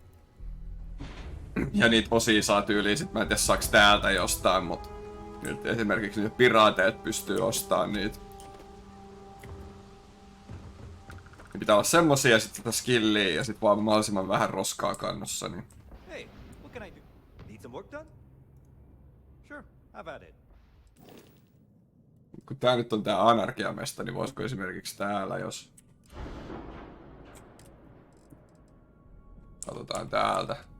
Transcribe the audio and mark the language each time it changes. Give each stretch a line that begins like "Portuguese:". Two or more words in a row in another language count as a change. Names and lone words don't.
Finnish: Ja niitä osia saa tyyliin sit, mä en tiedä saaks täältä jostain, mut nyt esimerkiksi niitä piraateet pystyy ostamaan niitä. Ne pitää olla semmosia ja sit sitä skilliä ja sit vaan mahdollisimman vähän roskaa kannossa, niin.
English: Hey, what can I do? Need some work done? Sure, have at it.
Finnish: Kun tää nyt on tää anarkiamesta, niin voisiko esimerkiksi täällä, jos... Katsotaan täältä.